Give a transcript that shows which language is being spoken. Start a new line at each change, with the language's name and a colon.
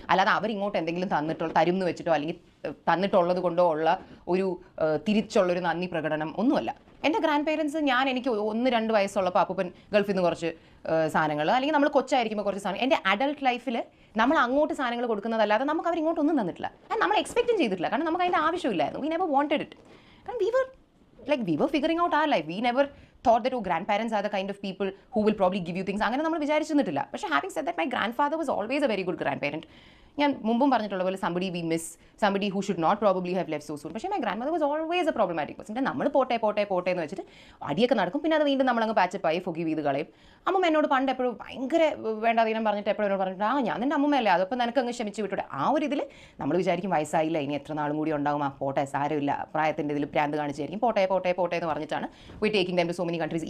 Malayalam: അല്ലാതെ അവരിങ്ങോട്ട് എന്തെങ്കിലും തരും എന്ന് വെച്ചിട്ടോ അല്ലെങ്കിൽ തന്നിട്ടുള്ളത് കൊണ്ടോ ഉള്ള ഒരു തിരിച്ചുള്ളൊരു നന്ദി പ്രകടനം ഒന്നുമല്ല. എൻ്റെ ഗ്രാൻഡ് പേരൻസ് എനിക്ക് 1-2 വയസ്സുള്ളപ്പോൾ അപ്പൂപ്പൻ ഗൾഫിൽ നിന്ന് കുറച്ച് സാധനങ്ങൾ, അല്ലെങ്കിൽ നമ്മൾ കൊച്ചായിരിക്കുമ്പോൾ കുറച്ച് സാധനം, എൻ്റെ അഡൾട്ട് ലൈഫിൽ നമ്മൾ അങ്ങോട്ട് സാധനങ്ങൾ കൊടുക്കുന്നതല്ലാതെ നമുക്ക് അവർ ഇങ്ങോട്ടൊന്നും തന്നിട്ടില്ല. അത് നമ്മൾ എക്സ്പെക്റ്റും ചെയ്തിട്ടില്ല, കാരണം നമുക്ക് അതിൻ്റെ ആവശ്യമില്ലായിരുന്നു.
English: We never wanted it. കാരണം we were figuring out our life. We never thought that grandparents are the kind of people who will probably give you things.
Malayalam: അങ്ങനെ നമ്മൾ വിചാരിച്ചിരുന്നിട്ടില്ല.
English: പക്ഷേ having said that, my grandfather was always a very good grandparent.
Malayalam: ഞാൻ മുമ്പും പറഞ്ഞിട്ടുള്ള പോലെ
English: somebody we miss, somebody who should not probably have left so soon. പക്ഷേ my grandmother was always a problematic person.
Malayalam: നമ്മൾ പോട്ടെ എന്ന് വെച്ചിട്ട് അടിയൊക്കെ നടക്കും, പിന്നെ അത് വീണ്ടും നമ്മളങ്ങ് പാച്ചപ്പ് ആയി forgive ചെയ്ത് കളയും. അമ്മ എന്നോട് പണ്ട് എപ്പോഴും ഭയങ്കര വേണ്ടാതീനം പറഞ്ഞിട്ട് എപ്പോഴും എന്നോട് പറഞ്ഞിട്ട് ഞാൻ നിൻ്റെ അമ്മയല്ലേ, അതപ്പോൾ നിനക്ക് അങ്ങ് ക്ഷമിച്ച് വിട്ടൂടെ. ആ ഒരു ഇതിൽ നമ്മൾ വിചാരിക്കും വയസ്സായില്ല, ഇനി എത്ര നാളും കൂടി ഉണ്ടാവും, പോട്ടെ സാരമില്ല, പ്രായത്തിൻ്റെ ഇതിൽ പ്രാന്ത് കാണിച്ചായിരിക്കും, പോട്ടെ എന്ന് പറഞ്ഞിട്ടാണ്
English: we taking them to so many countries.